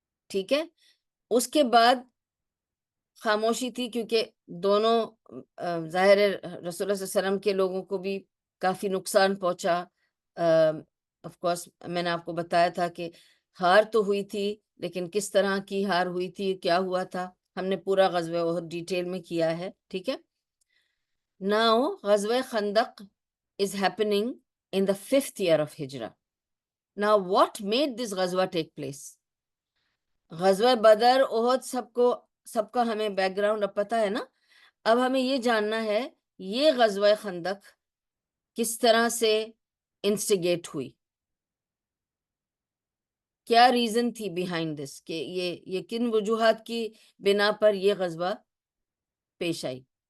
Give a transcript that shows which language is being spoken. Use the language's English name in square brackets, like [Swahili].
[Urdu] ٹھیک ہے, اس کے بعد خاموشی تھی, کیونکہ دونوں ظاہر رسول اللہ صلی اللہ علیہ وسلم کے لوگوں کو بھی کافی نقصان پہنچا. آف کورس میں نے آپ کو بتایا تھا کہ ہار تو ہوئی تھی, لیکن کس طرح کی ہار ہوئی تھی, کیا ہوا تھا, ہم نے پورا غزوہ احد ڈیٹیل میں کیا ہے. ٹھیک ہے, [English] Now غزوہ خندق is happening in the 5th year of hijrah. Now what made this غزوہ take place? [Urdu] غزوہ بدر احد سب کا ہمیں بیک گراؤنڈ اب پتا ہے نا. اب ہمیں یہ جاننا ہے یہ غزوہ خندق کس طرح سے انسٹیگیٹ ہوئی, کیا ریزن تھی بیہائنڈ دس, کہ یہ کن وجوہات کی بنا پر یہ غزوہ پیش آئی.